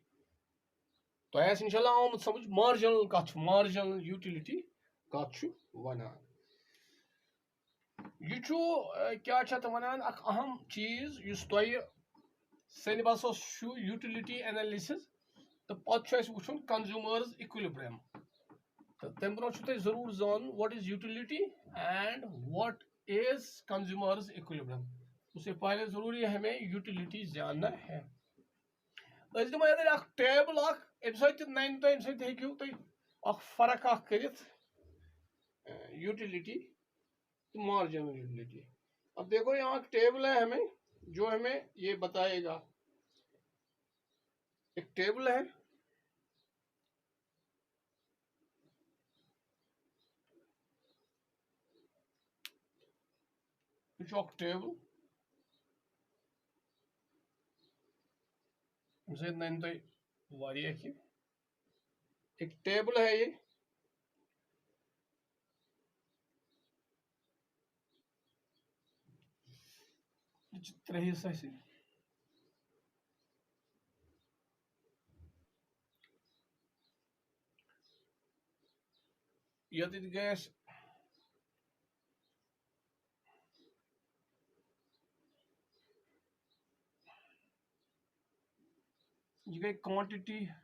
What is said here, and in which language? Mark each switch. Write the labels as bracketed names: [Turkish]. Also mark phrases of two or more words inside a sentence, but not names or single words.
[Kashmiri] تۄہہِ آسہِ اِنشاء اللہ آمُت سمجھ مارجنل کتھ چھُ [English] marginal utility [Kashmiri] کتھ چھُ وَنان یہ کیا چھِ اتھ وَنان اکھ اہم چیٖز یُس تۄہہِ سیلبسس چھُ [English] utility analysis [Kashmiri] تہٕ پتہٕ چھُ اَسہِ وٕچھُن [English] consumer's equilibrium [Kashmiri] تہٕ تمہِ برونٛہہ چھُ تۄہہِ ضروٗر زانُن [English] what is utility and what is consumer's equilibrium [Urdu] اسے پہلے ضروٗری ہمیں یوٗٹِلِٹی جاننا ہے [Kashmiri] أسۍ دِمو ییٚتٮ۪ن اکھ ٹیبل اکھ امہِ سۭتۍ تہِ ننہِ تۄہہِ امہِ سۭتۍ ہیٚکِو تُہۍ اکھ فرق اکھ کٔرِتھ [English] utility marginal utility [Urdu] اب دیکھو یہاں ایک ٹیبل ہے ہمیں جو ہمیں یہ بتائے گا ایک ٹیبل ہے [Kashmiri] اکھ ٹیبل امہِ سۭتۍ ننہِ تۄہہِ واریاہ کینٛہہ [Urdu] ایک ٹیبل ہے یہ [Kashmiri] یہ چھِ 3 حصہٕ اَسہِ ییٚتٮ۪تھ گٔے اَسہِ یہ گٔے کوانٹِٹی